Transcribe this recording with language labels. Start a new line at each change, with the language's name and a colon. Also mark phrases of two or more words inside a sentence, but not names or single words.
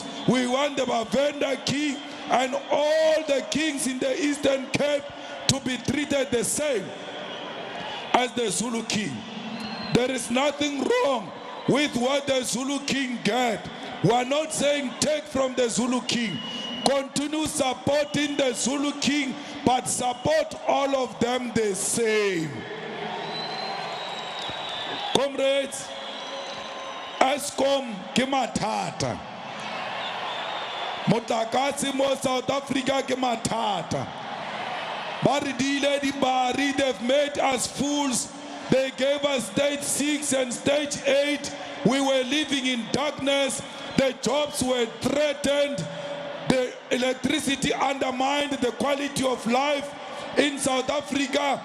English: We want the Bavenda king and all the kings in the Eastern Cape to be treated the same as the Zulu king. There is nothing wrong with what the Zulu king get. We are not saying take from the Zulu king. Continue supporting the Zulu king, but support all of them the same.
Tswana: Comrades, Eskom ke mathata. Motlakase mo South Africa ke mathata.
English: They've made us fools. They gave us stage 6 and stage 8. We were living in darkness. The jobs were threatened. The electricity undermined the quality of life in South Africa.